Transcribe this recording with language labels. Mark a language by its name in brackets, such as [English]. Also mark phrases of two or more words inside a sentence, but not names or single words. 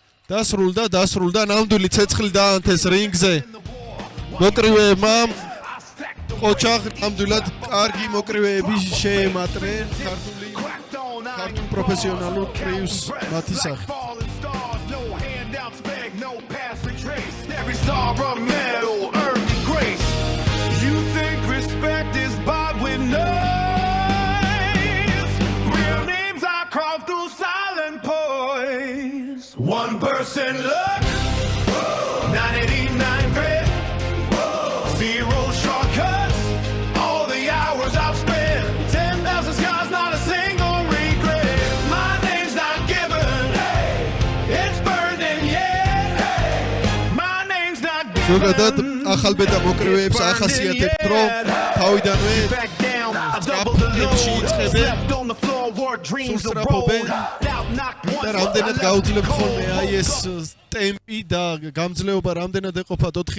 [Georgian] დასრულდა ნამდვილი ცეცხლი დაანთეს რინგზე მოკრივეებმა ოჩახ ნამდვილად კარგი მოკრივეები შეემატნენ ქართულ პროფესიონალურ კრივს მათი სახით [English] Every star a medal earned in grace. You think respect is bought with names? Real names are carved through silent poise. 1% luck, 989 grit, 0 shortcuts. All the hours I've spent, 10,000 scars, not a single regret. My name's not given, it's burned in yet. [Georgian] ზოგადად ახალბედა მოკრივეებს ახასიათებთ რომ თავიდანვე სუსტრაფობენ და რამდენად გაუძლებთ ხოლმე აი ეს ტემპი და გამძლეობა რამდენად ეყოფათ 4